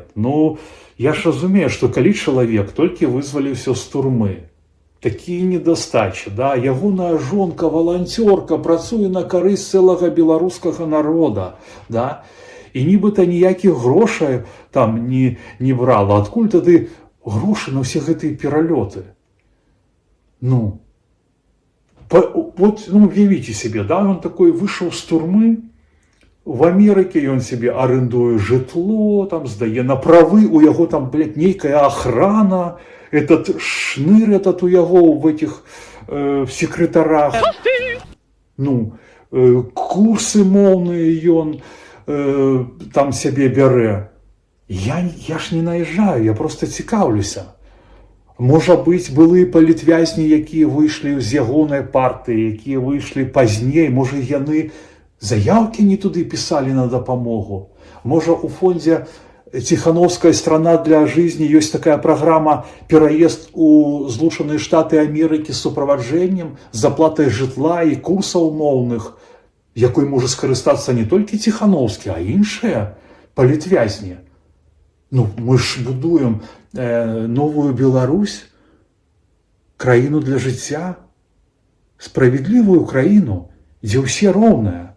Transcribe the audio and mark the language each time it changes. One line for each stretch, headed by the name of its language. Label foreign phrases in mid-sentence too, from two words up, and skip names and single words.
Belarusian: Ну, я ж разумею, што калі чалавек толькі вызваліўся з турмы, такія недастачы, да, ягоная жонка, валанцёрка, працуе на карысць цэлага беларускага народа, да, і нібыта ніякіх грошай там не брала. Адкуль тады грошы на ўсе гэтыя пералёты? Ну, уявіце себе, да,
Russian: он такой
Belarusian: выйшаў з турмы, в Амерыке ён себе арендуе жытло, там здае на правы, у яго там, нейкая охрана,
Russian: этот шныр этот
Belarusian: у яго
Russian: в этих секретарах.
Belarusian: Ну, курсы моўныя ён там сябе бярэ. Я ж
Russian: не наезжаю, я просто
Belarusian: цікаўлюся. Можа быць, былыя палітвязні, якія выйшлі з ягонай партыі, якія выйшлі пазней, можа яны заяўкі не туды пісалі на дапамогу. Можа, у фондзе Ціхановская страна для жизни ёсць такая праграма пераезд у Злучаныя Штаты Амерыкі з суправаджэннем, з заплатай жытла і курсаў моўных, якой можа скарыстацца не толькі Ціхановскі, а іншыя палітвязні. Ну, мы ж будуем новую Беларусь, краіну для жыцця, справядлівую краіну, дзе ўсе роўныя.